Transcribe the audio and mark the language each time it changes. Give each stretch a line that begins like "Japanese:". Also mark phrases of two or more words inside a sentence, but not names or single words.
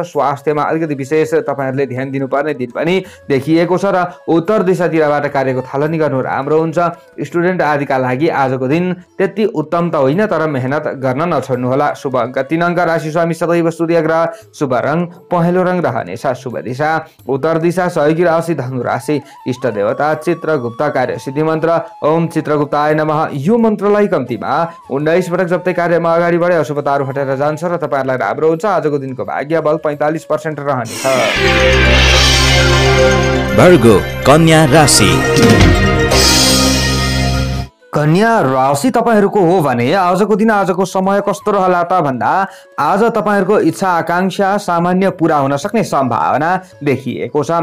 Nepali: स्वास्थ्यमा अलिकति विशेष तपाईँहरूले ध्यान दिनुपर्ने दिन पनि देखिएको छ र उत्तर दिशातिरबाट कार्यको थालनी गर्नु राम्रो हुन्छ। स्टुडेन्ट आदिका लागि आजको दिन त्यति उत्तम त होइन, तर मेहनत गर्न नछोड्नुहोला। शुभ अङ्क 3 अङ्क, राशि स्वामी सदैव सूर्य ग्रह, शुभ रङ पहेँलो रङ रहनेछ। शुभ दिशा उत्तर दिशा, सहयोगी राशि धनु राशि, इष्ट देवता चित्रगुप्त, कार्य सिद्धि मन्त्र
Sanskrit: ओम चित्रगुप्ताय नमः।
Nepali: यो मन्त्रलाई कम्तीमा 19 पटक जप्दै कार्यमा अगाडि बढे अशुभताहरू हटेर जान्छ र तपाईँहरूलाई राम्रो हुन्छ। आजको दिनको भाग्य बल 45% रहनेछ। वर्गो कन्या राशि। कन्या राशि तपाईँहरूको हो भने आजको दिन आजको समय कस्तो रहला त भन्दा आज तपाईँहरूको इच्छा आकांक्षा सामान्य पुरा हुन सक्ने सम्भावना देखिएको छ।